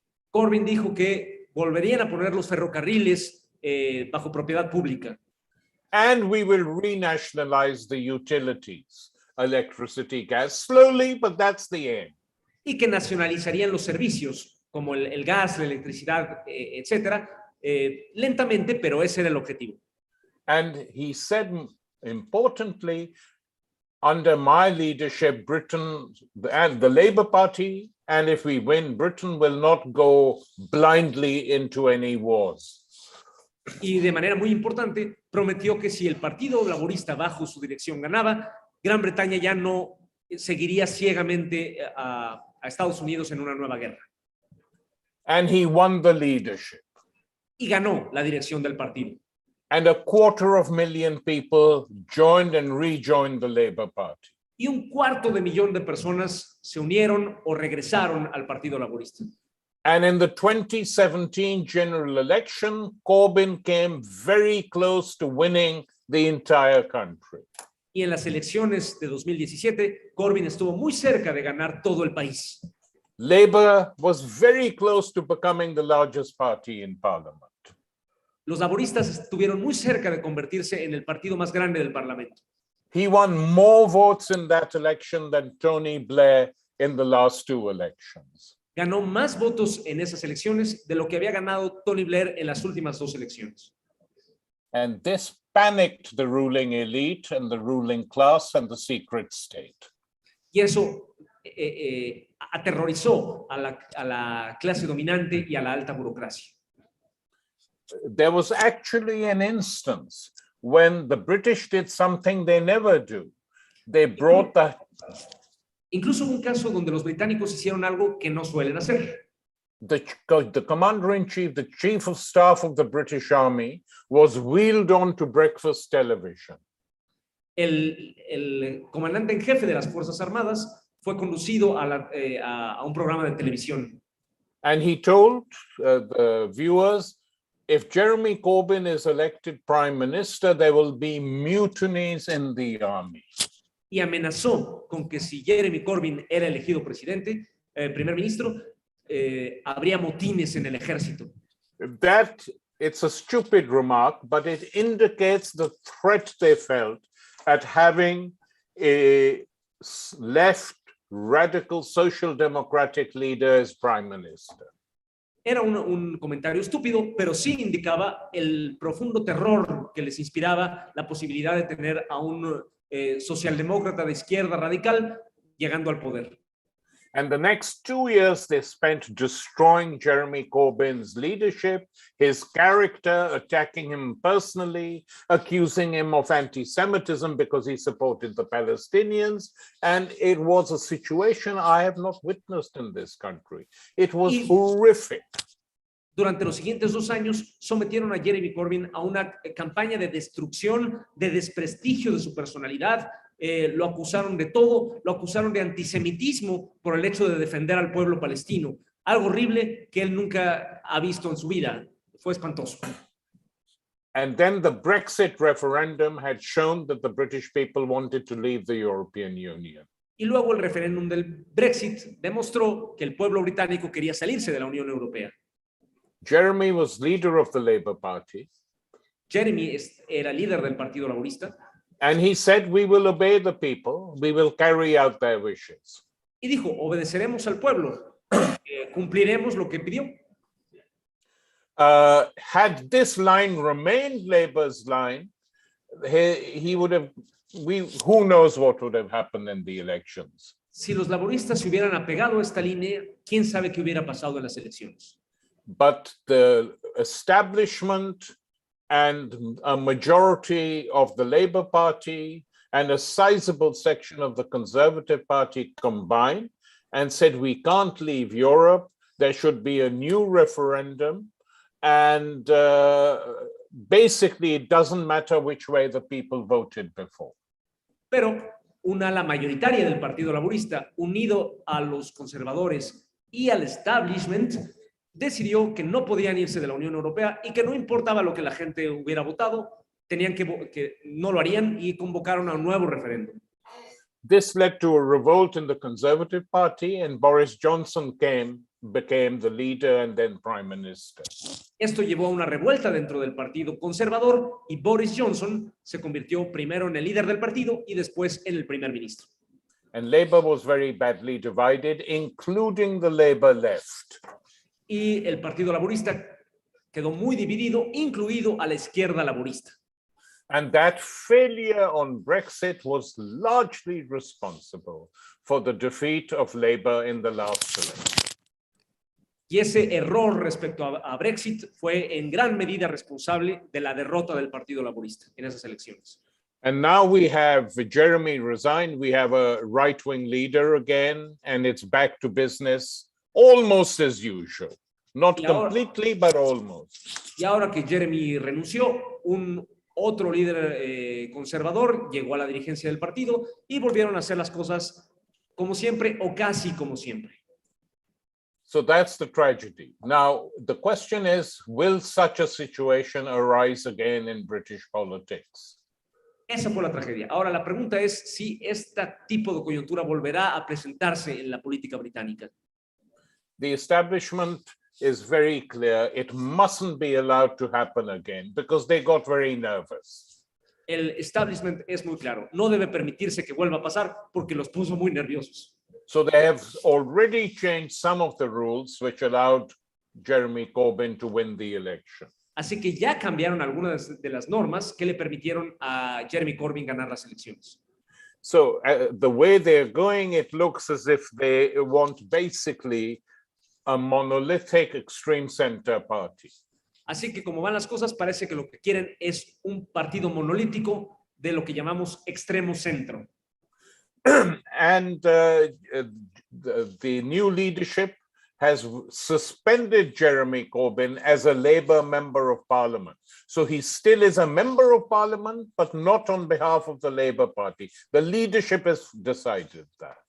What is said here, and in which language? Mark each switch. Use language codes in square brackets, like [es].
[es] Corbyn dijo que volverían a poner los ferrocarriles bajo propiedad pública. [en] And we will renationalize the utilities, electricity, gas, slowly, but that's the aim. [es] Y que nacionalizarían los servicios, como el gas, la electricidad, etcétera, lentamente, pero ese era el objetivo. [en] And he said, importantly, under my leadership, Britain and the Labour Party, and if we win, Britain will not go blindly into any wars. [es] Y de manera muy importante, prometió que si el Partido Laborista bajo su dirección ganaba, Gran Bretaña ya no seguiría ciegamente a Estados Unidos en una nueva guerra. [en] And he won the leadership. [es] Y ganó la dirección del partido. [en] And 250,000 people joined and rejoined the Labour Party. [es] Y 250,000 de personas se unieron o regresaron al Partido Laborista. [en] And in the 2017 general election, Corbyn came very close to winning the entire country. [es] Y en las elecciones de 2017, Corbyn estuvo muy cerca de ganar todo el país. [en] Labour was very close to becoming the largest party in parliament. [es] Los laboristas estuvieron muy cerca de convertirse en el partido más grande del Parlamento. [en] He won more votes in that election than Tony Blair in the last two elections. [es] Ganó más votos en esas elecciones de lo que había ganado Tony Blair en las últimas 2 elecciones. [en] And this panicked the ruling elite and the ruling class and the secret state. [es] Y eso aterrorizó a la clase dominante y a la alta burocracia. [en] There was actually an instance when the British did something they never do. They brought the... [es] Incluso hubo un caso donde los británicos hicieron algo que no suelen hacer. [en] The commander-in-chief, the chief of staff of the British Army, was wheeled on to breakfast television. [es] El comandante en jefe de las Fuerzas Armadas fue conducido a un programa de televisión. [en] And he told the viewers, if Jeremy Corbyn is elected prime minister, there will be mutinies in the army. [es] Y amenazó con que si Jeremy Corbyn era elegido presidente, primer ministro, habría motines en el ejército. [en] That, it's a stupid remark, but it indicates the threat they felt at having a left radical social democratic leader as prime minister. [es] Era un comentario estúpido, pero sí indicaba el profundo terror que les inspiraba la posibilidad de tener a un socialdemócrata de izquierda radical llegando al poder. [en] And the next 2 years they spent destroying Jeremy Corbyn's leadership, his character, attacking him personally, accusing him of anti-Semitism because he supported the Palestinians. And it was a situation I have not witnessed in this country. It was horrific. [es] Durante los siguientes 2 años sometieron a Jeremy Corbyn a una campaña de destrucción, de desprestigio de su personalidad. Lo acusaron de todo, lo acusaron de antisemitismo por el hecho de defender al pueblo palestino. Algo horrible que él nunca ha visto en su vida. Fue espantoso. [en] And then the Brexit referendum had shown that the British people wanted to leave the European Union. [es] Y luego el referéndum del Brexit demostró que el pueblo británico quería salirse de la Unión Europea. [en] Jeremy was leader of the Labour Party. [es] Jeremy era líder del Partido Laborista. [en] And he said, we will obey the people, we will carry out their wishes. [es] y dijo, obedeceremos al pueblo, cumpliremos lo que pidió. [en] Had this line remained Labour's line, he would have, who knows what would have happened in the elections. [es] Si los laboristas se hubieran apegado a esta línea, quién sabe qué hubiera pasado en las elecciones. [en] But the establishment and a majority of the Labour Party and a sizable section of the Conservative Party combined and said, we can't leave Europe, there should be a new referendum, and basically it doesn't matter which way the people voted before. [es] Pero una ala mayoritaria del Partido Laborista, unido a los conservadores y al establishment, decidió que no podían irse de la Unión Europea y que no importaba lo que la gente hubiera votado, tenían que no lo harían y convocaron a un nuevo referéndum. [en] This led to a revolt in the Conservative Party, and Boris Johnson became the leader and then Prime Minister. [es] Esto llevó a una revuelta dentro del Partido Conservador y Boris Johnson se convirtió primero en el líder del partido y después en el primer ministro. [en] And Labour was very badly divided, including the Labour left. [es] Y el Partido Laborista quedó muy dividido, incluido a la izquierda laborista. [en] And that failure on Brexit was largely responsible for the defeat of Labour in the last election. [es] Y ese error respecto a Brexit fue en gran medida responsable de la derrota del Partido Laborista en esas elecciones. [en] And now we have Jeremy resigned, we have a right-wing leader again, and it's back to business almost as usual. Not completely, but almost. [es] Y ahora que Jeremy renunció, un otro líder conservador llegó a la dirigencia del partido y volvieron a hacer las cosas como siempre o casi como siempre. [en] So that's the tragedy. Now, the question is, will such a situation arise again in British politics? [es] Esa fue la tragedia. Ahora la pregunta es si este tipo de coyuntura volverá a presentarse en la política británica. [en] The establishment is very clear. It mustn't be allowed to happen again because they got very nervous. [es] El establishment es muy claro. No debe permitirse que vuelva a pasar porque los puso muy nerviosos. [en] So they have already changed some of the rules which allowed Jeremy Corbyn to win the election. [es] Así que ya cambiaron algunas de las normas que le permitieron a Jeremy Corbyn ganar las elecciones. [en] So the way they're going, it looks as if they want basically a monolithic extreme center party. [es] Así que como van las cosas, parece que lo que quieren es un partido monolítico de lo que llamamos extremo centro. [en] And the new leadership has suspended Jeremy Corbyn as a Labour member of Parliament. So he still is a member of Parliament, but not on behalf of the Labour Party. The leadership has decided that.